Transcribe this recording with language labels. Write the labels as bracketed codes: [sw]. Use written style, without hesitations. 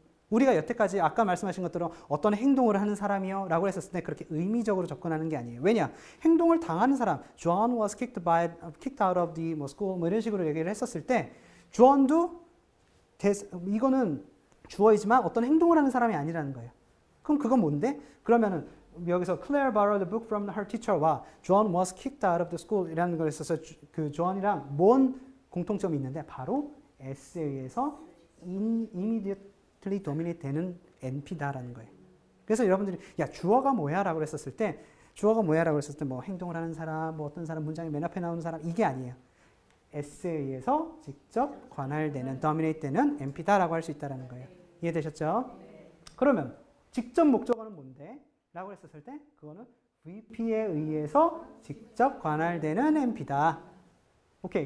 [ko] 우리가 여태까지 아까 말씀하신 것처럼 어떤 행동을 하는 사람이요 라고 했었을 때 그렇게 의미적으로 접근하는 게 아니에요. 왜냐? 행동을 당하는 사람, [en] John was kicked out of the school [ko] 뭐 이런 식으로 얘기를 했었을 때 John도 이거는 주어이지만 어떤 행동을 하는 사람이 아니라는 거예요. 그럼 그건 뭔데? 그러면은 여기서 [en] Claire borrowed a book from her teacher [ko] 와 [en] John was kicked out of the school [ko] 이라는 걸 있어서 그 John이랑 뭔 공통점이 있는데 바로 S에 의해서 immediately dominate 되는 NP다라는 거예요. 그래서 여러분들이 야 주어가 뭐야? 라고 했었을 때 주어가 뭐야? 라고 했었을 때 뭐 행동을 하는 사람, 뭐 어떤 사람 문장이 맨 앞에 나오는 사람 이게 아니에요. S에 의해서 직접 관할되는, dominate 되는 NP다라고 할 수 있다는 거예요. 이해되셨죠? 그러면 직접 목적어는 뭔데? 라고 했었을 때 그거는 VP에 의해서 직접 관할되는 NP다. 오케이.